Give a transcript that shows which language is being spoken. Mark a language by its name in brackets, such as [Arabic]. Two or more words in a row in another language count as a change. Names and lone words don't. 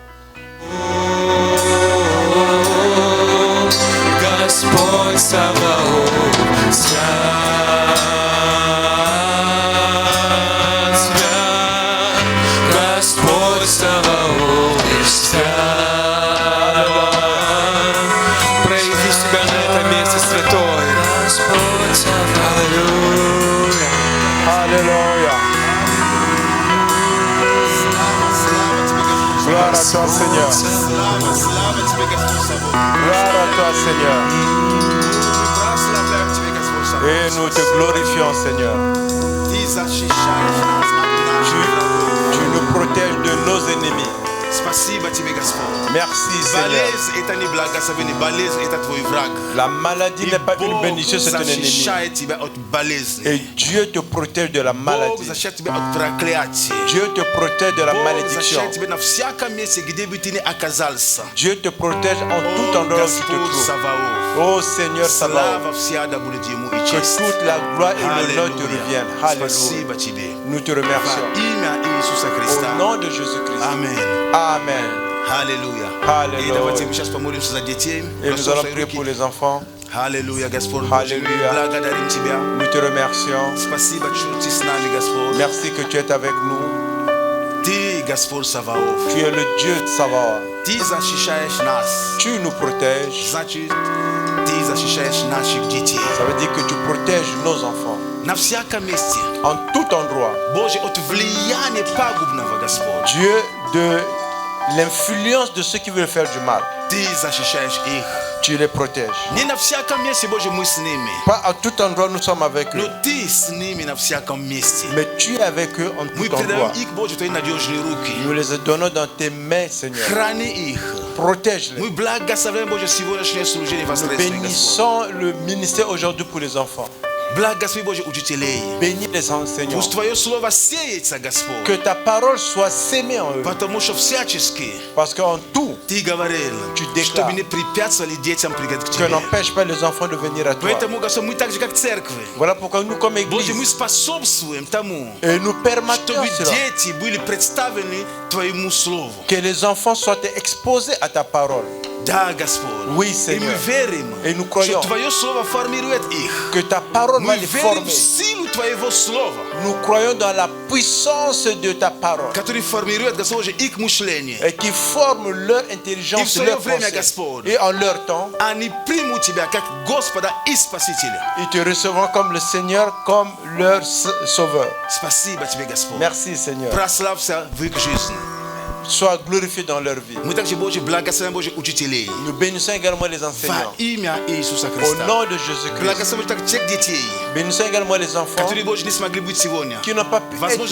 [Russian] Господь Саваоф, свят, свят, Господь Саваоф, свят. Прояви себя на этом месте, святой. Господь Саваоф. Аллилуйя. [French] Alléluia. Gloire à toi, Seigneur. Gloire à toi, Seigneur. Et nous te glorifions, Seigneur. Tu nous protèges de nos ennemis. [Russian] Спасибо тебе, Господь. [French] Merci Seigneur. [Russian] Болезнь это не благословение, болезнь это твой враг. [French] La maladie n'est pas une [Russian] Бог [French] bénédiction, c'est un ennemi. [Russian] защищает тебя от болезни. [French] Et Dieu te protège de la [Russian] Бог [French] maladie. [Russian] защищает тебя от проклятия. [French] Dieu te protège de la [Russian] Бог [French] malédiction. [Russian] защищает тебя на всяком месте, где бы ты ни оказался. [French] Dieu te protège en tout [Russian] О, [French] endroit où tu te [Russian] Господь [French] trouves. [Russian] Саваоф. [French] Oh Seigneur Sabaoth, [Russian] Слава вся да будет ему и [French] que [Russian] честь. [French] toute la gloire et l'honneur te [Russian] Аллилуйя. [French] reviennent. Alléluia. [Russian] Спасибо тебе. [French] Nous te [Russian] Во [French] remercions. [Russian] имя Иисуса [French] Au [Russian] Христа. [French] nom de Jésus-Christ. [Russian] Аминь. [French] Amen. [Russian] Аллилуйя. Аллилуйя. И давайте мы сейчас помолимся за детей. [French] Et nous allons [Russian] Послушай [French] prier [Russian] руки. [French] pour les enfants. [Russian] Аллилуйя, Господь Божий, мы Аллилуйя. благодарим Тебя. [French] Nous te remercions. [Russian] Спасибо, что Ты с нами, Господь. [French] Merci que tu es avec nous. [Russian] Ты, Господь Саваоф. [French] Tu es le Dieu de Sabaoth. [Russian] Ты защищаешь нас. [French] Tu nous protèges. [Russian] Значит, Ты защищаешь наших детей. [French] Ça veut dire que tu protèges nos enfants. [Russian] На всяком месте. [French] En tout endroit. [Russian] Боже, от влияния пагубного, Господь. [French] Dieu, de l'influence de ceux qui veulent faire du mal, [Russian] Ты защищаешь их. [French] tu les protèges. [Russian] Не на всяком месте, Боже, мы с ними. [French] Pas à tout endroit nous sommes avec [Russian] Но [French] eux, [Russian] Ты с ними на всяком месте. [French] mais tu es avec eux en [Russian] Мы [French] tout [Russian] передаем [French] endroit. [Russian] их, Боже, в Твои надежные руки. [French] Nous les donnons dans tes mains, Seigneur. [Russian] Храни их. [French] Protège-les. [Russian] Мы благословляем, Боже, сегодняшнее служение [French] Nous [Russian] воскресное, Господь. [French] bénissons le ministère aujourd'hui pour les enfants. [Russian] Благослови, Боже, учителей. [French] Bénis les enseignants. [Russian] Пусть Твое Слово сеется, Господь. [French] Que ta parole soit sémée en eux. [Russian] Потому что всячески [French] Parce qu'en tout, [Russian] Ты говорил, [French] Tu déclares [Russian] чтобы не препятствовали детям прийти к [French] que [Russian] Тебе. [French] n'empêche pas les enfants de venir à toi. [Russian] Поэтому, Господь, мы так же, как церковь. [French] Voilà pourquoi nous, comme [Russian] Боже, мы [French] Église, [Russian] способствуем тому, [French] et nous permettons [Russian] чтобы [French] cela, [Russian] дети были представлены Твоему Слову. [French] que les enfants soient exposés à ta parole. [Russian] Да, Господь. [French] Oui, [Russian] И [French] Seigneur. [Russian] мы верим, [French] Et nous croyons [Russian] что Твое Слово формирует их. [French] que ta parole va [Russian] Мы [French] les [Russian] верим [French] former. [Russian] в силу Твоего Слова, [French] Nous croyons dans la puissance de ta parole [Russian] который формирует, Господь, их мышление. [French] et qui forme leur [Russian] И в [French] intelligence, [Russian] свое [French] leur [Russian] время, [French] pensée. [Russian] Господь, [French] Et en leur temps, [Russian] они примут Тебя как Господа и Спасителя. [French] ils te recevront comme le Seigneur, comme leur sauveur. [Russian] Спасибо Тебе, Господь. [French] Merci, Seigneur. [Russian] Прославься в их жизни. [French] Sois glorifié dans leur vie. [Russian] Мы также, Боже, благословим, Боже, учителей. [French] Nous bénissons également les [Russian] Во [French] enseignants. [Russian] имя Иисуса [French] Au [Russian] Христа. [French] nom de Jésus-Christ. [Russian] Благословим так тех детей, [French] Bénissons également les enfants [Russian] которые, Боже, не смогли быть сегодня. [French] qui n'ont pas pu être [Russian] Возможно,